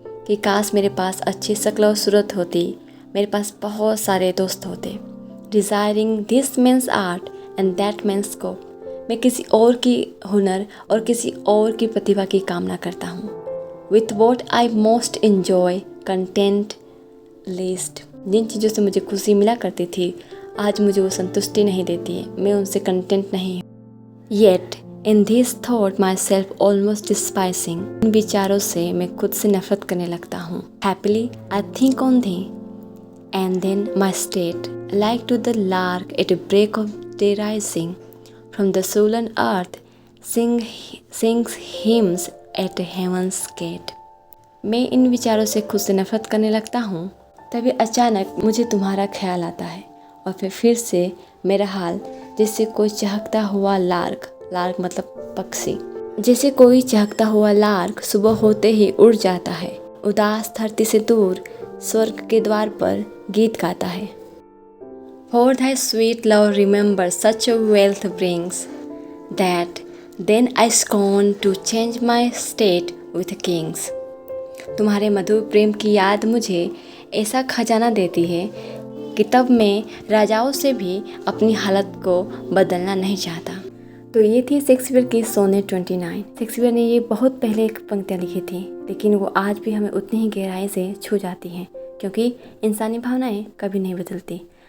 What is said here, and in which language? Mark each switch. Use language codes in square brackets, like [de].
[hi] कि काश मेरे पास अच्छी शक्ल और सूरत होती, मेरे पास बहुत सारे दोस्त होते। [en] Desiring this man's art and that man's scope। [hi] मैं किसी और की हुनर और किसी और की प्रतिभा की कामना करता हूँ। [en] With what I most enjoy content least। [hi] जिन चीज़ों से मुझे खुशी मिला करती थी, आज मुझे वो संतुष्टि नहीं देती है, मैं उनसे कंटेंट नहीं हूँ। [en] Yet in this thought myself almost despising। [hi] इन विचारों से मैं खुद से नफरत करने लगता हूँ। [en] Happily I think on thee and then my state like to the lark at a break of day rising from the sullen earth sings hymns at heaven's gate। [hi] मैं इन विचारों से खुद से नफरत करने लगता हूँ, तभी अचानक मुझे तुम्हारा ख्याल आता है और फिर से मेरा हाल जैसे कोई चहकता हुआ लार्क मतलब पक्षी, जैसे कोई चहकता हुआ लार्क सुबह होते ही उड़ जाता है, उदास धरती से दूर स्वर्ग के द्वार पर गीत गाता है। [en] For thy sweet love remember such a wealth brings that then I scorn to change my state with kings। [hi] तुम्हारे मधुर प्रेम की याद मुझे ऐसा खजाना देती है कि तब मैं राजाओं से भी अपनी हालत को बदलना नहीं चाहता। तो ये थी शेक्सपियर की सोनेट 29। शेक्सपियर ने ये बहुत पहले एक पंक्तियाँ लिखी थी, लेकिन वो आज भी हमें उतनी ही गहराई से छू जाती हैं, क्योंकि इंसानी भावनाएं कभी नहीं बदलती।